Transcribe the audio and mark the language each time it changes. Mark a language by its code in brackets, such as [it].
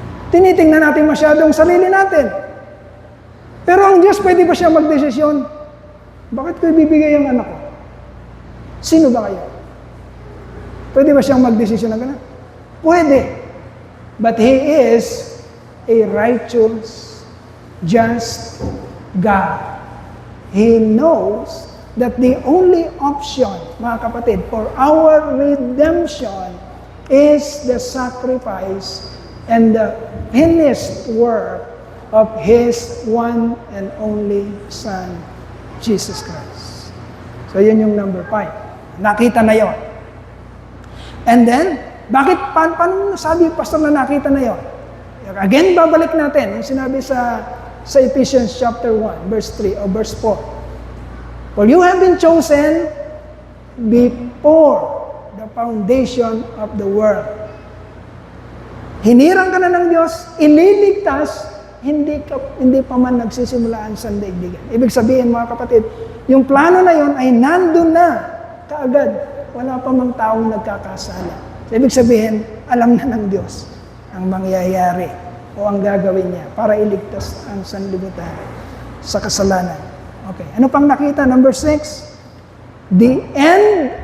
[tl] Tinitingnan natin masyadong sarili natin. Pero ang Diyos, pwede ba siya magdesisyon? Bakit ko ibibigay ang anak ko? Sino ba kayo? Pwede ba siyang magdesisyon ng gano'n? Pwede. [en] But He is a righteous, just God. He knows that the only option, [tl] mga kapatid, [en] for our redemption is the sacrifice and the finished work of His one and only Son, Jesus Christ. [tl] So, yun yung number 5. Nakita na yon. [en] And then, [tl] paano sabi, Pastor, na nakita na yon? Again, babalik natin yung sinabi sa Ephesians chapter 1, verse 3 o verse 4. [en] For you have been chosen before the foundation of the world. [tl] Hinirang ka na ng Diyos, ililigtas, hindi pa man nagsisimula ang sandaigdigan. Ibig sabihin, mga kapatid, yung plano na yon ay nandun na kaagad. Wala pa mang taong nagkakasala. So, ibig sabihin, alam na ng Diyos ang mangyayari o ang gagawin niya para iligtas ang sanlibutan sa kasalanan. Okay. Ano pang nakita? Number 6, [en] the end